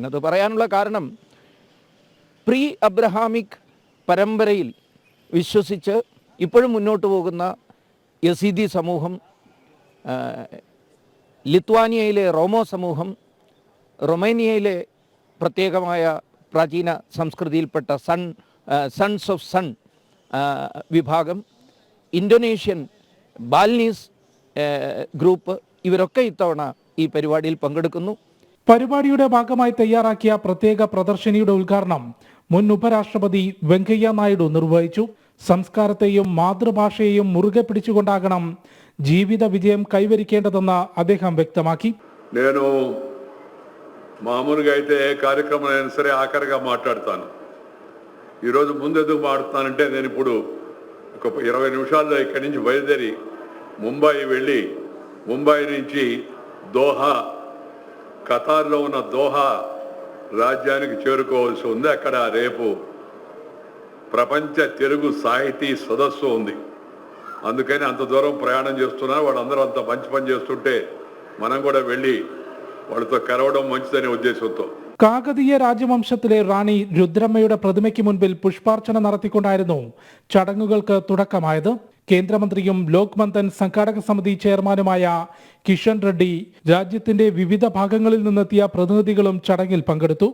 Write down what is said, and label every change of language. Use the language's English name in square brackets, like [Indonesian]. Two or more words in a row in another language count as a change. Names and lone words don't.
[Malayalam] അത് പറയാനുള്ള കാരണം, പ്രീ അബ്രഹാമിക് പരമ്പരയിൽ വിശ്വസിച്ച് ഇപ്പോഴും മുന്നോട്ട് പോകുന്ന യസീദി സമൂഹം, ലിത്വാനിയയിലെ റോമോ സമൂഹം, റൊമേനിയയിലെ പ്രത്യേകമായ പ്രാചീന സംസ്കൃതിയിൽപ്പെട്ട സൺസ് ഓഫ് സൺ വിഭാഗം, ഇന്തോനേഷ്യൻ ബാൽനീസ് ഗ്രൂപ്പ്, ഇവരൊക്കെ ഇത്തവണ ഈ പരിപാടിയിൽ പങ്കെടുക്കുന്നു. പരിപാടിയുടെ ഭാഗമായി തയ്യാറാക്കിയ പ്രത്യേക പ്രദർശനിയുടെ ഉദ്ഘാടനം മുൻ ഉപരാഷ്ട്രപതി വെങ്കയ്യ നായിഡു നിർവഹിച്ചു. സംസ്കാരത്തെയും മാതൃഭാഷയെയും മുറുകെ പിടിച്ചുകൊണ്ടാകണം ജീവിത വിജയം കൈവരിക്കേണ്ടതെന്ന് അദ്ദേഹം വ്യക്തമാക്കി, [Telugu] నేను మామూలుగా అయితే ఏ కార్యక్రమం అయినా సరే ఆఖరిగా మాట్లాడతాను. ఈరోజు ముందు ఎందుకు మాట్లాడుతానంటే, నేను ఇప్పుడు ఒక 20 నిమిషాల్లో ఇక్కడి నుంచి బయలుదేరి ముంబై వెళ్ళి, ముంబై నుంచి దోహా, ఖతార్లో ఉన్న దోహా రాజ్యానికి చేరుకోవాల్సి ఉంది. అక్కడ రేపు ప్రపంచ తెలుగు సాహితీ సదస్సు ఉంది. అందుకని అంత దూరం ప్రయాణం చేస్తున్నారు. వాళ్ళందరూ అంత మంచి పని చేస్తుంటే మనం కూడా వెళ్ళి వాళ్ళతో కలవడం మంచిదనే ఉద్దేశంతో [Malayalam] കാകതീയ രാജവംശത്തിലെ റാണി രുദ്രമ്മയുടെ പ്രതിമയ്ക്ക് മുൻപിൽ പുഷ്പാർച്ചന നടത്തിക്കൊണ്ടായിരുന്നു ചടങ്ങുകൾക്ക് തുടക്കമായത്. കേന്ദ്രമന്ത്രിയും ലോക് മന്ഥൻ സംഘാടക സമിതി ചെയർമാനുമായ കിഷൻ റെഡ്ഡി, രാജ്യത്തിന്റെ വിവിധ ഭാഗങ്ങളിൽ നിന്നെത്തിയ പ്രതിനിധികളും ചടങ്ങിൽ പങ്കെടുത്തു.